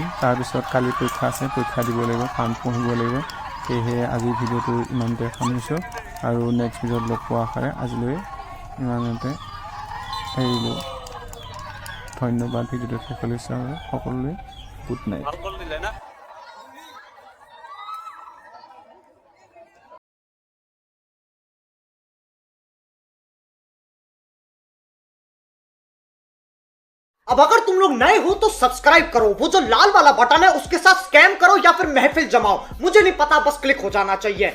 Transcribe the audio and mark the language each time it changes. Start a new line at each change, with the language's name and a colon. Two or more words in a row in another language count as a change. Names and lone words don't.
Assamese: তাৰপিছত কালি পৰীক্ষা আছে, পৰীক্ষা দিব লাগিব, কাৰণ পঢ়িব লাগিব। সেয়েহে আজিৰ ভিডিঅ'টো ইমানতে সামৰিছোঁ, আৰু নেক্সট ভিডিঅ'ত লগ পোৱা আশাৰে আজিলৈ ইমানতে এৰিলোঁ। ধন্যবাদ ভিডিঅ'টো শেষলৈ চোৱাৰ সকলোলৈ।
English: Good night.
Hindi: अब अगर तुम लोग नए हो तो सब्सक्राइब करो, वो जो लाल वाला बटन है उसके साथ स्कैम करो या फिर महफिल जमाओ, मुझे नहीं पता, बस क्लिक हो जाना चाहिए।